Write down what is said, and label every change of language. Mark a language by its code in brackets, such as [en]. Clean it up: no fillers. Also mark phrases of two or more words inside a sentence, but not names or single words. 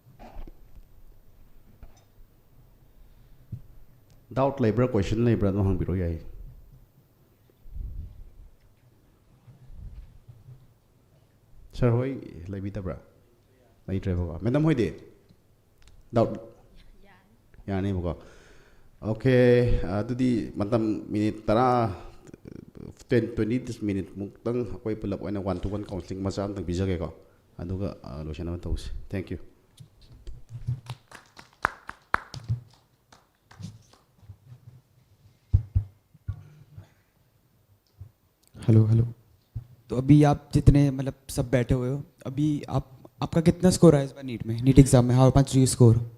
[mni] ꯗꯥꯎꯠ ꯂꯩꯕ꯭ꯔꯥ ꯀ꯭ꯋꯦꯁꯟ ꯂꯩꯕ꯭ꯔꯥ ꯑꯗꯨꯝ ꯍꯪꯕꯤꯔꯣ ꯌꯥꯏ ꯁꯥꯔ ꯍꯣꯏ ꯂꯩꯕꯤꯗꯕ꯭ꯔꯥ ꯂꯩꯇ꯭ꯔꯦꯕꯀꯣ ꯃꯦꯗꯥꯝ ꯍꯣꯏꯗꯤ ꯗꯥꯎꯠ ꯌꯥꯅꯤꯕꯀꯣ ꯑꯣꯀꯦ ꯑꯗꯨꯗꯤ ꯃꯇꯝ ꯃꯤꯅꯤꯠ 20 ꯃꯤꯅꯤꯠ ꯃꯨꯛꯇꯪ ꯑꯩꯈꯣꯏ ꯄꯨꯂꯞ ꯑꯣꯏꯅ 1-to-1 ꯀꯥꯎꯟꯁꯤꯂꯤꯡ ꯃꯆꯥ ꯑꯃꯇꯪ ꯄꯤꯖꯒꯦꯀꯣ ꯑꯗꯨꯒ ꯂꯣꯏꯁꯤꯟꯅꯕ ꯇꯧꯁꯤ ꯊꯦꯡꯛ ꯌꯨ [hi] हेलो हेलो तो अभी आप जितने मतलब सब बैठे हुए हो अभी आपका कितना स्कोर आया इस बार नीट में नीट एग्जाम में [en] how much do you score